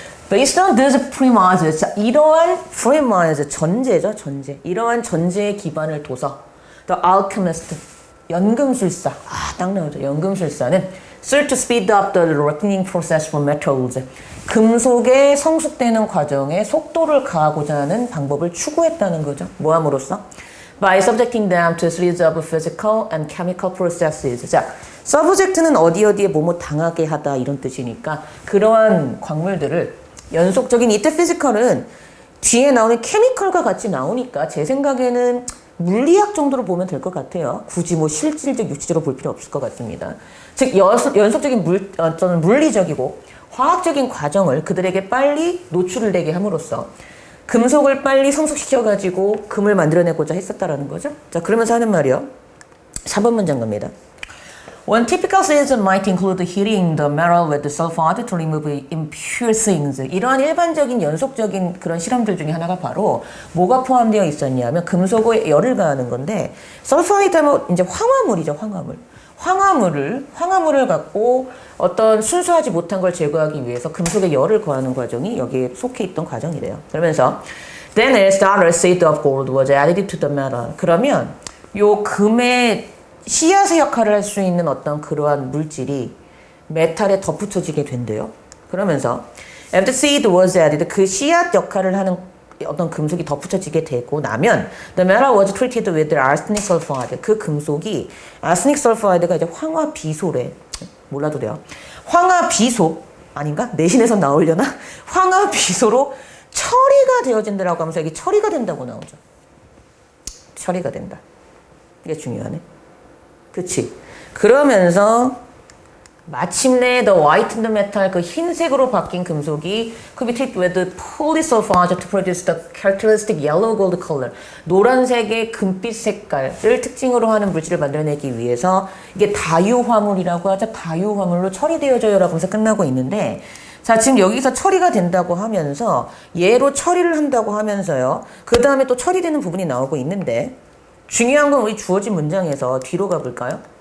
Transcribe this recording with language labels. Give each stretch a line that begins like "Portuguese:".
English: Based on these premises,
Korean: 자, 이러한 premise, 전제죠, 전제. 이러한 전제에 기반을 둬서
English: the alchemist,
Korean: 연금술사, 딱 나오죠. 연금술사는
English: sought to speed up the refining process for metals.
Korean: 금속의 성숙되는 과정에 속도를 가하고자 하는 방법을 추구했다는 거죠. 뭐 함으로써?
English: By subjecting them to a series of physical and chemical processes.
Korean: 자, subject는 어디에 뭐뭐 당하게 하다 이런 뜻이니까 그러한 광물들을 연속적인 이때 피지컬은 뒤에 나오는 케미컬과 같이 나오니까 제 생각에는 물리학 정도로 보면 될 것 같아요. 굳이 뭐 실질적 육체적으로 볼 필요 없을 것 같습니다. 즉 연속적인 물리적이고 화학적인 과정을 그들에게 빨리 노출을 되게 함으로써 금속을 빨리 성숙시켜가지고 금을 만들어내고자 했었다라는 거죠. 자, 그러면서 하는 말이요. 3번 문장 갑니다.
English: One typical system might include heating the metal with sulfide to remove impure things.
Korean: 이러한 일반적인 연속적인 그런 실험들 중에 하나가 바로 뭐가 포함되어 있었냐면 금속에 열을 가하는 건데 설파이드 하면 이제 황화물이죠, 황화물. 황화물을 갖고 어떤 순수하지 못한 걸 제거하기 위해서 금속에 열을 가하는 과정이 여기에 속해 있던 과정이래요. 그러면서
English: Then a starter seed of gold was added to the metal.
Korean: 그러면 요 금의 씨앗의 역할을 할 수 있는 어떤 그러한 물질이 메탈에 덧붙여지게 된대요.
English: 그러면서 after seed was added,
Korean: 그 씨앗 역할을 하는 어떤 금속이 덧붙여지게 되고 나면
English: the metal was treated with arsenic sulfide.
Korean: 그 금속이 arsenic sulfide가 이제 황화비소래. 몰라도 돼요. 황화비소 아닌가? 내신에서 나오려나? 황화비소로 처리가 되어진다라고 하면서 여기 처리가 된다고 나오죠. 처리가 된다. 이게 중요하네. 그치? 그러면서 마침내
English: the whitened metal,
Korean: 그 흰색으로 바뀐 금속이
English: could be treated with polysulfide to produce the characteristic yellow gold color.
Korean: 노란색의 금빛 색깔을 특징으로 하는 물질을 만들어내기 위해서 이게 다유화물이라고 하죠. 다유화물로 처리되어져요라고 하면서 끝나고 있는데 자, 지금 여기서 처리가 된다고 하면서 얘로 처리를 한다고 하면서요. 그 다음에 또 처리되는 부분이 나오고 있는데 중요한 건 우리 주어진 문장에서 뒤로 가볼까요?